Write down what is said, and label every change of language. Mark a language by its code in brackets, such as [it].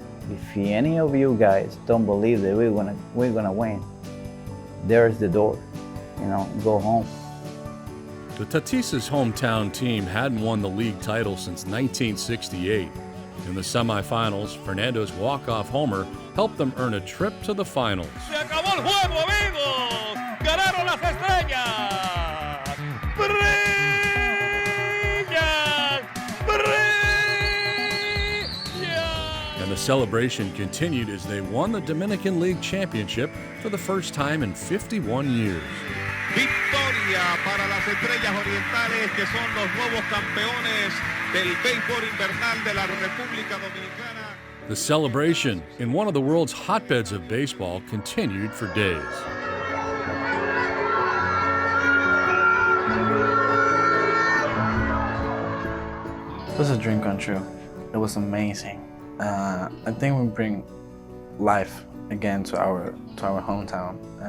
[en] If any of you guys don't believe that we're gonna win, there's the door. Go home. The Tatis' hometown team hadn't won the league title since 1968. In the semifinals, Fernando's walk-off homer helped them earn a trip to the finals. [es] Se acabó el juego, amigos. Ganaron las estrellas. Brillan. [en] And the celebration continued as they won the Dominican League Championship for the first time in 51 years. [es] Victoria para las Estrellas Orientales, que son los nuevos campeones del béisbol invernal de la República Dominicana. [en] The celebration in one of the world's hotbeds of baseball continued for days. It was a dream come true. It was amazing. I think we bring life again to our hometown.